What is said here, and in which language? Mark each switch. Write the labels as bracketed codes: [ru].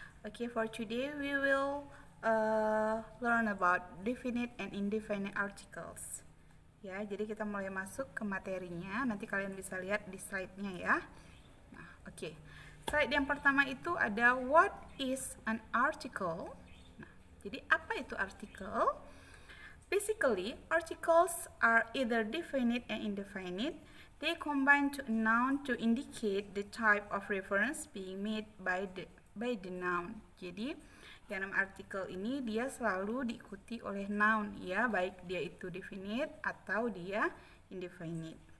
[en] Okay, for today we will learn about definite and indefinite articles. [id] Ya, jadi kita mulai masuk ke materinya. Nanti kalian bisa lihat di slide-nya ya. Nah, oke. Slide yang pertama itu ada [en] what is an article. [id] Nah, jadi apa itu artikel? [en] Basically, articles are either definite and indefinite. They combine to a noun to indicate the type of reference being made by the noun. [id] Jadi, yang namanya artikel ini dia selalu diikuti oleh noun ya, baik dia itu definite atau dia indefinite.